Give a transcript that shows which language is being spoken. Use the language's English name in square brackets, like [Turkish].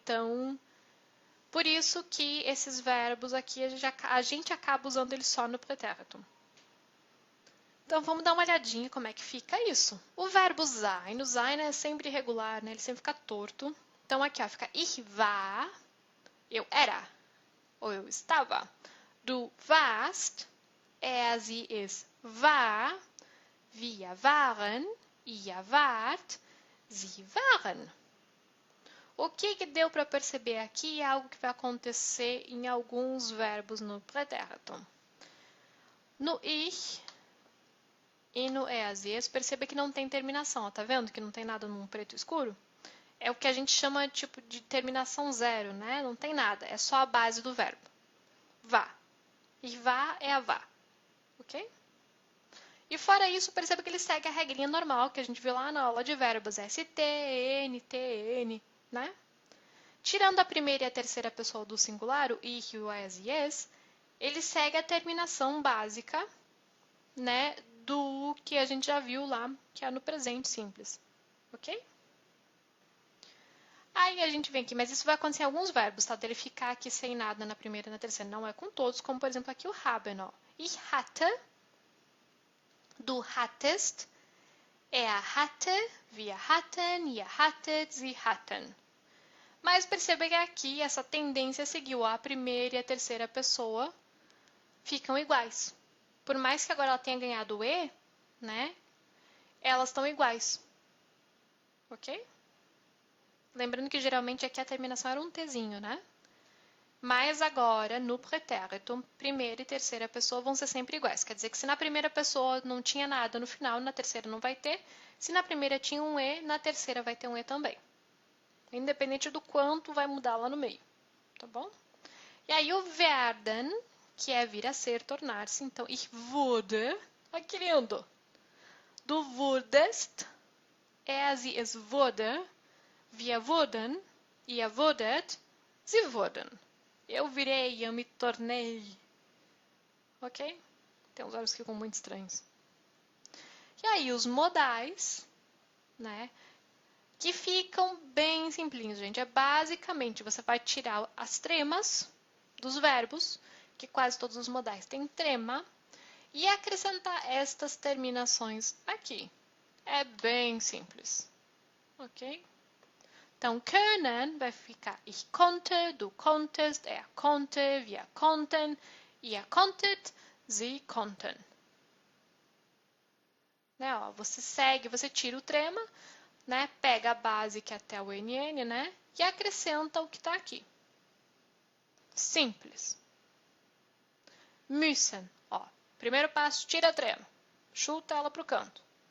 [Portuguese] Então, por isso que esses verbos aqui a gente acaba usando eles só no pretérito. Então vamos dar uma olhadinha como é que fica isso. O verbo sein, o sein é sempre irregular, né? Ele sempre fica torto. Então aqui ó, fica [German] ich war, [Portuguese] eu era, ou eu estava. [German] Du warst, sie, es war, wir waren, ihr wart, sie waren. [Portuguese] O que deu para perceber aqui é algo que vai acontecer em alguns verbos no pretérito. No ich e no es, perceba que não tem terminação, ó, tá vendo que não tem nada num preto escuro? É o que a gente chama tipo de terminação zero, né? Não tem nada, é só a base do verbo. Vá. E vá é a vá, ok? E fora isso, perceba que ele segue a regrinha normal que a gente viu lá na aula de verbos, ST, N, TN, né? Tirando a primeira e a terceira pessoa do singular, o ich, o es e es, ele segue a terminação básica, né, do que a gente já viu lá, que é no presente simples, ok? Aí a gente vem aqui, mas isso vai acontecer em alguns verbos, tá? Dele ficar aqui sem nada na primeira e na terceira. Não é com todos, como por exemplo aqui o haben, ó. [German] Ich hatte, du hattest, er hatte, wir hatten, ihr hattet, sie hatten. [Portuguese] Mas perceba que aqui essa tendência seguiu a primeira e a terceira pessoa ficam iguais. Por mais que agora ela tenha ganhado o E, né? Elas estão iguais. Ok? Lembrando que geralmente aqui a terminação era um Tzinho, né? Mas agora, no pretérito, primeira e terceira pessoa vão ser sempre iguais. Quer dizer que se na primeira pessoa não tinha nada no final, na terceira não vai ter. Se na primeira tinha um E, na terceira vai ter um E também. Independente do quanto vai mudar lá no meio. Tá bom? E aí o werden, que é vir a ser, tornar-se. Então, [German] ich wurde. [Portuguese] Olha que lindo! [German] Du wurdest, sie, es wurde, wir wurden, ihr wurdet, sie wurden. [Portuguese] Eu virei, eu me tornei. Ok? Tem uns olhos que ficam muito estranhos. E aí os modais, né? Que ficam bem simplinhos, gente. É basicamente, você vai tirar as tremas dos verbos, que quase todos os modais têm trema, e acrescentar estas terminações aqui. É bem simples. Ok? Então, können vai ficar [German] ich konnte, du konntest, er konnte, wir konnten, ihr konntet, sie konnten. [Portuguese] Né, ó, você segue, você tira o trema, né, pega a base que é até o NN, né, e acrescenta o que está aqui. Simples. Müssen, ó, primeiro passo, tira a trema, chuta ela para o canto.